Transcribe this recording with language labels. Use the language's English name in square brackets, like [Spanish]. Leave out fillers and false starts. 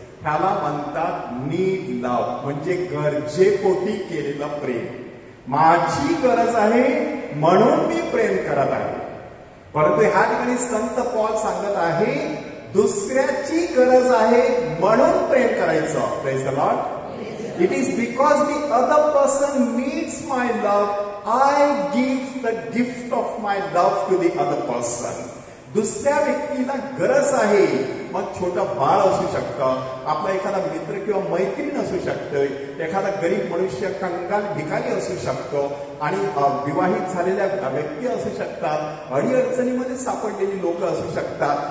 [Marathi] ह्याला म्हणतात [English] need love, [Marathi] म्हणजे गरजेपोटी केलेलं प्रेम. माझी गरज आहे म्हणून मी प्रेम करत आहे. परंतु ह्या ठिकाणी संत पॉल सांगत आहे दुसऱ्याची गरज आहे म्हणून प्रेम करायचं. [English] Praise the lord. It is because the other person needs my love, I give the gift of my love to the other person. [Marathi] दुसऱ्या व्यक्तीला गरज आहे, मग छोटं बाळ असू शकतं, आपला एखादा मित्र किंवा मैत्रीण असू शकतोय, एखादा गरीब मनुष्य, कंगाल भिकारी असू शकतो, आणि विवाहित झालेल्या व्यक्ती असू शकतात, अडीअडचणीमध्ये सापडलेली लोक असू शकतात.